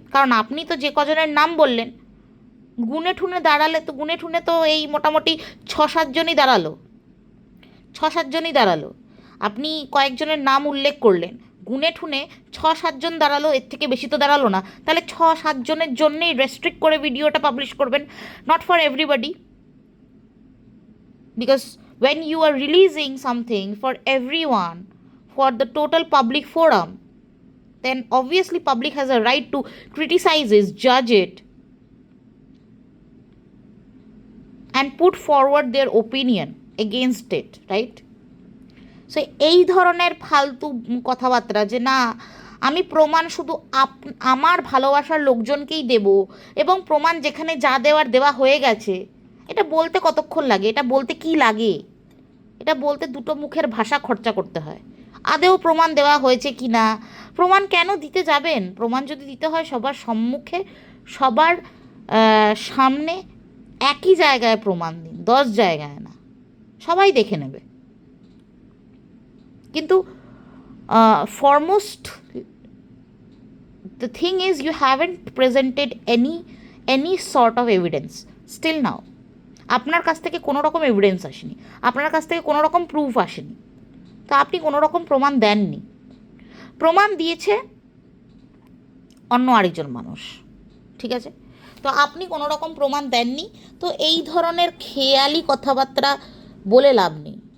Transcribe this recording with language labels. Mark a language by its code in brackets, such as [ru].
[bn] কারণ আপনি তো যে কজনের নাম বললেন, গুনে ঠুনে তো এই মোটামুটি 6-7 জনই দাঁড়ালো, 6-7 জনই দাঁড়ালো। আপনি কয়েকজনের নাম উল্লেখ করলেন, গুনে ঠুনে 6-7 জন দাঁড়ালো, এর থেকে বেশি তো দাঁড়ালো না। তাহলে 6-7 জনের জন্যেই রেস্ট্রিক্ট করে ভিডিওটা পাবলিশ করবেন, [en] Not for everybody. Because when you are releasing something for everyone, for the total public forum, then obviously public has a right to criticize it, judge it, and put forward their opinion against it, right? [bn] So এই ধরনের ফালতু কথাবার্তা, যে না আমি প্রমাণ শুধু আমার ভালোবাসার লোকজনকেই দেব, এবং প্রমাণ যেখানে যা দেওয়ার দেওয়া হয়ে গেছে, এটা বলতে কতক্ষণ লাগে? এটা বলতে কি লাগে? এটা বলতে দুটো মুখের ভাষা খরচা করতে হয়। আদেও প্রমাণ দেওয়া হয়েছে কি না, প্রমাণ কেন দিতে যাবেন? প্রমাণ যদি দিতে হয় সবার সম্মুখে, সবার সামনে, একই জায়গায় প্রমাণ দিন, 10 জায়গায় না, সবাই দেখে নেবে। কিন্তু [en] Foremost the thing is you haven't presented any sort of evidence still now. [bn] আপনার কাছ থেকে কোনো রকম এভিডেন্স আসেনি, আপনার কাছ থেকে কোনো রকম প্রুফ আসেনি, তো আপনি কোনো রকম প্রমাণ দেননি। প্রমাণ দিয়েছে অন্য আরেকজন মানুষ, ঠিক আছে? তো আপনি কোনো রকম প্রমাণ দেননি, তো এই ধরনের খেয়ালি কথাবার্তা বলে লাভ নেই।